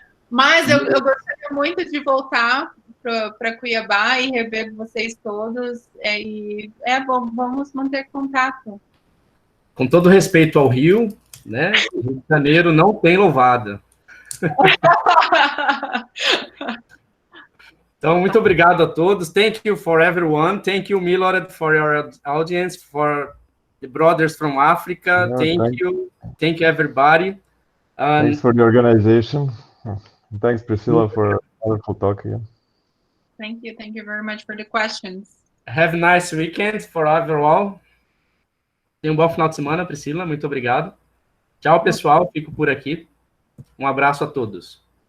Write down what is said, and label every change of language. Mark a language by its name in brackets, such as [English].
[Portuguese] Mas eu gostaria muito de voltar para Cuiabá e rever vocês todos. Bom, vamos manter contato. Com todo respeito ao Rio, né? O Rio de Janeiro não tem louvada. Então, muito obrigado a todos. [English] Thank you for everyone. Thank you, Milorad, for your audience, for the brothers from Africa. Thank you, everybody. Thanks for the organization. Thanks, Priscilla, for a wonderful talk again. Thank you very much for the questions. Have a nice weekend for everyone. [Portuguese] Tenha um bom final de semana, Priscila. Muito obrigado. Tchau, pessoal. Fico por aqui. Um abraço a todos.